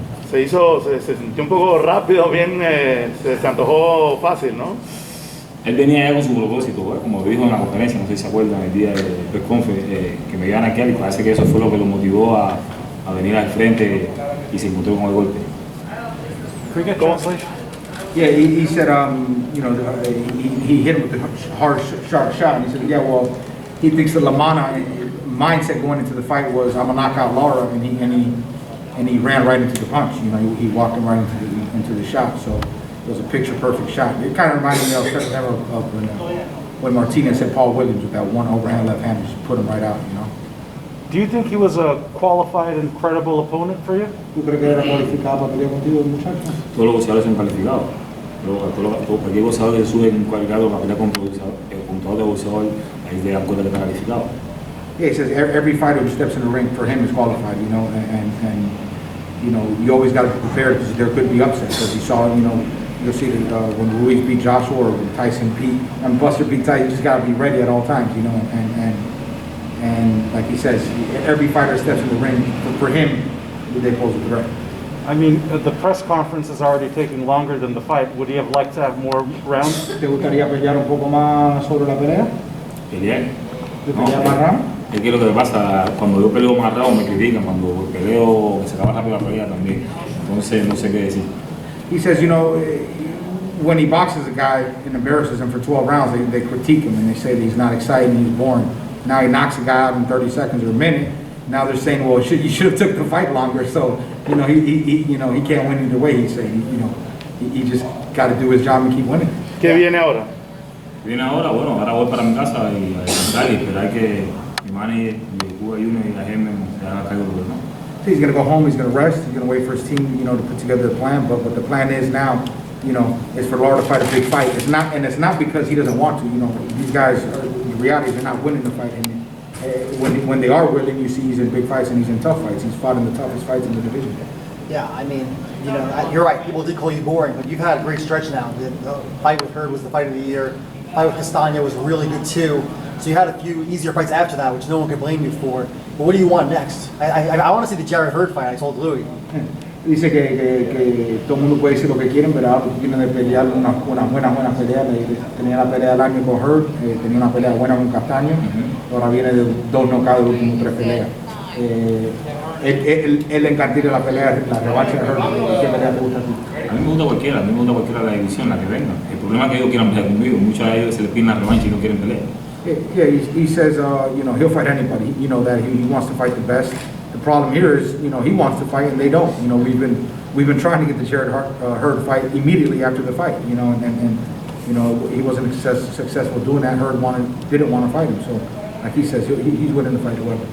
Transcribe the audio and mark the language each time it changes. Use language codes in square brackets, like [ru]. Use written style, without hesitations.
[es] Se sintió un poco rápido, bien, se antojó fácil, ¿no? Él venía ya con su propósito, como dijo en la conferencia, no sé si se acuerdan, el día del press conference, que me iban a quedar y parece que eso fue lo que lo motivó a venir al frente y se encontró con el golpe. [en] Can we get translation? Yeah, he said, you know, he hit him with the hard, sharp shot, and he said, yeah, well, he thinks the Lamanna mindset going into the fight was, I'm gonna knock out Lara, and he ran right into the punch. You know, he walked him right into the shot. So it was a picture-perfect shot. It kind of reminded me of when Martinez hit Paul Williams with that one overhand left hand, just put him right out. You know. Do you think he was a qualified and credible opponent for you? [es] ¿Tú crees que era cualificado para pelear contigo, muchacho? Todos los boxeadores son calificados. Cualquier boxeador que sube un cualificado para pelear con todo boxeador, ahí le dan cuenta que está calificado. [en] Yeah, he says every fighter who steps in the ring for him is qualified, you know, and you know, you always got to be prepared because there could be upsets. As you saw, you know, you'll see that when Ruiz beat Joshua or when Tyson beat, and Buster beat Tyson, you just got to be ready at all times, you know, and like he says, every fighter steps in the ring for him, they pose a threat. I mean, the press conference is already taking longer than the fight. Would he have liked to have more rounds? [es] ¿Te gustaría pelear un poco más sobre la pelea? ¿Pelear? ¿Te pelear más round? Es que lo que pasa, cuando yo peleo más rápido me critican, cuando peleo que se acaba rápido la pelea también. Entonces no sé qué decir. [en] He says, you know, when he boxes a guy and embarrasses him for 12 rounds, they critique him and they say that he's not exciting, he's boring. Now he knocks a guy out in 30 seconds or a minute. Now they're saying, well, you should have took the fight longer. So, you know, he can't win either way. He's saying, you know, he just got to do his job and keep winning. [es] ¿Qué viene ahora? Viene ahora, bueno, ahora voy para mi casa y a descansar y esperar que mi manager y Cuba Junior y la Jermell se hagan cargo del problema. [en] He's going to go home, he's going to rest, he's going to wait for his team, you know, to put together a plan. But the plan is now, you know, is for Lara to fight a big fight. It's not because he doesn't want to. You know, these guys, the reality is they're not winning the fight. And when they are winning, you see he's in big fights and he's in tough fights. He's fought in the toughest fights in the division. Yeah, I mean, you know, you're right. People did call you boring, but you've had a great stretch now. The fight with Hurd was the fight of the year. The fight with Castagna was really good too. So you had a few easier fights after that, which no one could blame you for. But what do you want next? I want to see the Jared Hurd fight. I told Louis. [es] Dice que todo el mundo puede decir lo que quieren, pero ahora tiene de pelear una buena pelea. Tenía la pelea del año con Hurd, tenía una pelea buena con Castaño, ahora viene de 2 knockouts de las últimas 3 peleas. Él le encantaría la pelea, la revancha de Hurd. ¿Qué pelea te gusta a ti? A mí me gusta cualquiera, la división, la que venga. El problema es que ellos quieran pelear conmigo, muchos de ellos se les piden la revancha y no quieren pelear. [en] Yeah, he says, you know, he'll fight anybody. You know that he wants to fight the best. The problem here is, you know, he wants to fight and they don't. You know, we've been trying to get the Jared Hurd fight immediately after the fight. You know, and you know he wasn't successful doing that. Hurd didn't want to fight him. So, like he says, he's willing to fight whoever.